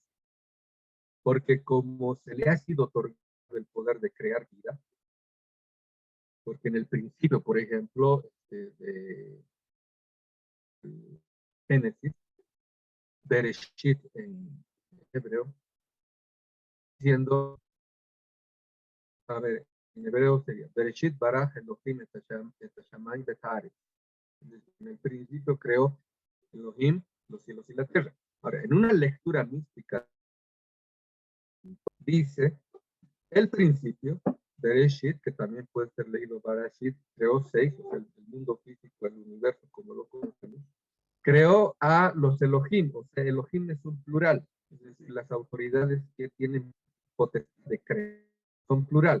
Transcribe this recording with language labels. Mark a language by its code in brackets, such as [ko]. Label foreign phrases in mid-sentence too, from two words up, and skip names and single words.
[es] Porque como se le ha sido otorgado el poder de crear vida, porque en el principio, por ejemplo, de Génesis, Bereshit en hebreo, diciendo, a ver, en hebreo sería [he] בראשית ברא אלהים את השמים ואת הארץ. [es] En el principio creó Elohim los cielos y la tierra. Ahora, en una lectura mística dice el principio, Bereshit, que también puede ser leído Barashit, creó 6, o sea, el mundo físico, el universo como lo conocemos, creó a los Elohim, o sea, Elohim es un plural, es decir, las autoridades que tienen potestad de crear son plural.